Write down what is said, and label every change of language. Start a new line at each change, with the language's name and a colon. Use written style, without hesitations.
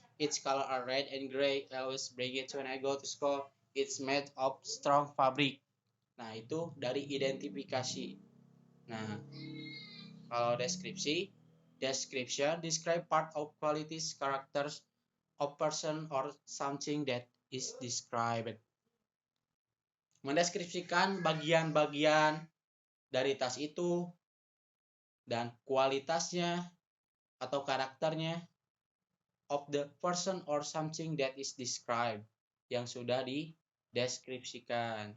English: Its color are red and gray. I always bring it when I go to school. It's made of strong fabric.
Indonesian: Nah, itu dari identifikasi. Nah, kalau deskripsi,
English: description describe part of qualities, characters of person or something that is described.
Indonesian: Mendeskripsikan bagian-bagian dari tas itu dan kualitasnya atau karakternya
English: of the person or something that is described
Indonesian: yang sudah dideskripsikan.